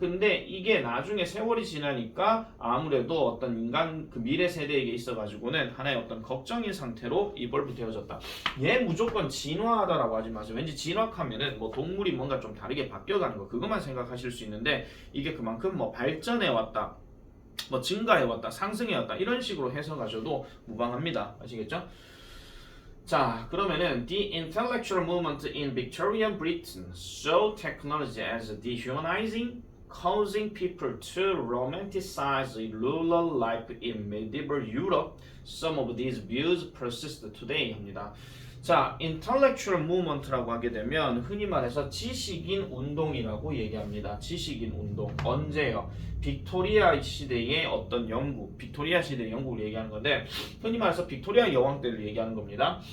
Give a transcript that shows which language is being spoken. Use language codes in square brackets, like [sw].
[ko] 근데 이게 나중에 세월이 지나니까 아무래도 어떤 인간 그 미래 세대에게 있어가지고는 하나의 어떤 걱정인 상태로 이볼브 되어졌다. 얘 무조건 진화하다라고 하지 마세요. 왠지 진화하면은 뭐 동물이 뭔가 좀 다르게 바뀌어가는 거 그것만 생각하실 수 있는데 이게 그만큼 뭐 발전해왔다. 뭐 증가해왔다, 상승해왔다 이런 식으로 해석하셔도 무방합니다. 아시겠죠? 자, 그러면은 [en] the intellectual movement in Victorian Britain saw technology as dehumanizing, causing people to romanticize rural life in medieval Europe. Some of these views persist today 합니다. [ko] 자, intellectual movement라고 하게 되면 흔히 말해서 지식인 운동이라고 얘기합니다. 지식인 운동. 언제요? 빅토리아 시대의 어떤 영국, 빅토리아 시대의 영국을 얘기하는 건데 흔히 말해서 빅토리아 여왕 때를 얘기하는 겁니다.